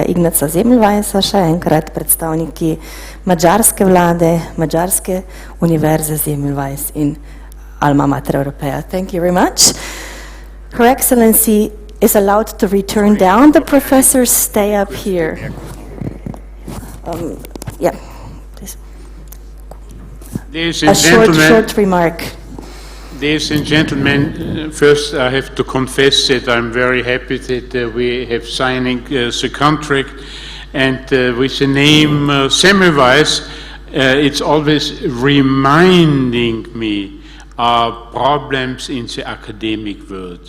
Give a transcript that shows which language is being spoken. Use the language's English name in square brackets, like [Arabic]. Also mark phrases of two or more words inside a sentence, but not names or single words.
[Slovenian] Ignaca Semmelweisa še enkrat predstavniki madžarske vlade, Madžarske univerze Semmelweis in Alma Mater Europaea. [English] Thank you very much. Her Excellency is allowed to return down. The professors stay up here. Yeah, please. Ladies A and gentlemen, short remark. Ladies and gentlemen, first I have to confess that I'm very happy that we have signing the contract, and with the name Semmelweis, it's always reminding me of problems in the academic world.